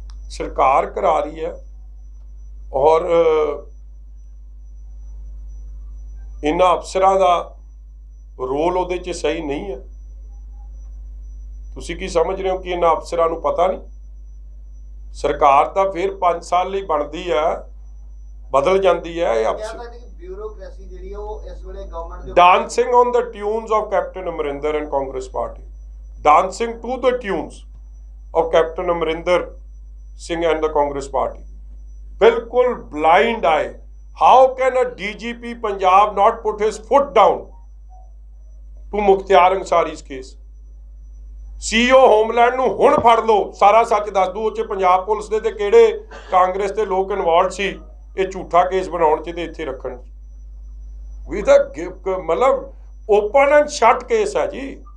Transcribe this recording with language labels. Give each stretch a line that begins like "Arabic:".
Punjabi: ਸਰਕਾਰ ਕਰਾ ਰਹੀ ਹੈ ਔਰ ਇਹਨਾਂ ਅਫਸਰਾਂ ਦਾ ਰੋਲ ਉਹਦੇ 'ਚ ਸਹੀ ਨਹੀਂ ਹੈ। ਤੁਸੀਂ ਕੀ ਸਮਝ ਰਹੇ ਹੋ ਕਿ ਇਹਨਾਂ ਅਫਸਰਾਂ ਨੂੰ ਪਤਾ ਨਹੀਂ? ਸਰਕਾਰ ਤਾਂ ਫਿਰ 5 ਸਾਲ ਲਈ ਬਣਦੀ ਹੈ, ਬਦਲ ਜਾਂਦੀ ਹੈ। ਇਹ ਅਫਸਰ ਬਿਊਰੋਕ੍ਰੇਸੀ ਜਿਹੜੀ ਉਹ ਇਸ ਵੇਲੇ ਗਵਰਨਮੈਂਟ ਦੇ
English: dancing on the tunes of Captain Amarinder and Congress Party, dancing to the tunes of Captain Amarinder Singh and the Congress Party. बिल्कुल blind eye. How can a DGP Punjab not put his foot down to Mukhtar Ansari's case?
Punjabi: CEO homeland ਨੂੰ ਹੁਣ ਫੜ ਲਓ, ਸਾਰਾ ਸੱਚ ਦੱਸ ਦੂ। ਉਹ 'ਚ ਪੰਜਾਬ ਪੁਲਿਸ ਦੇ ਤੇ ਕਿਹੜੇ ਕਾਂਗਰਸ ਦੇ ਲੋਕ ਇਨਵੋਲਵਡ ਸੀ ਇਹ ਝੂਠਾ ਕੇਸ ਬਣਾਉਣ 'ਚ ਤੇ ਇੱਥੇ ਰੱਖਣ 'ਚ। ਵੀ ਤਾਂ ਮਤਲਬ ਓਪਨ ਐਂਡ ਸ਼ਟ ਕੇਸ ਹੈ ਜੀ।